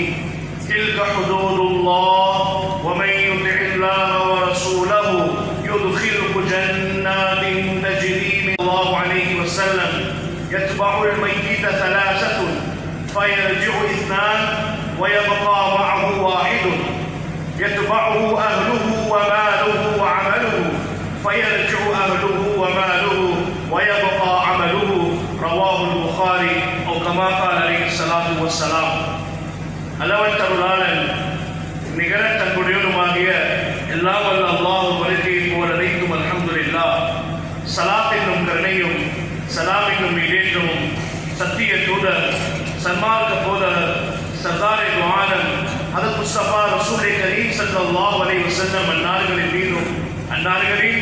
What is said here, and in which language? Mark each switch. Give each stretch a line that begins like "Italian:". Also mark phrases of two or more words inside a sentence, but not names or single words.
Arabic: تلك حدود الله ومن يطع الله ورسوله يدخله جنات تجري من الله عليه وسلم يتبع الميت ثلاثة فيرجع اثنان ويبقى معه واحد يتبعه أهله وماله وعمله فيرجع أهله وماله ويبقى عمله. رواه البخاري أو كما قال عليه الصلاة والسلام.
Tamil: அளவற்ற அருளாளன் நிகரற்ற அன்புடையவனுமாகிய எல்லாம் வல்ல அல்லாஹ் வருகையை போல் அனைத்தும் அல்ஹம்துலில்லாஹ். ஸலாத் என்னும் கருணையும் சலாம் என்னும் ஈடேற்றமும் சத்திய தூதர் சன்மார்க்க போதர்
Urdu: سردارِ دو عالم
Tamil: ஹதரத் முஸ்தபா ரசூலே கரீம்
Arabic: صلى الله عليه وسلم
Tamil: அன்னார்களின் மீதும் அன்னார்களின்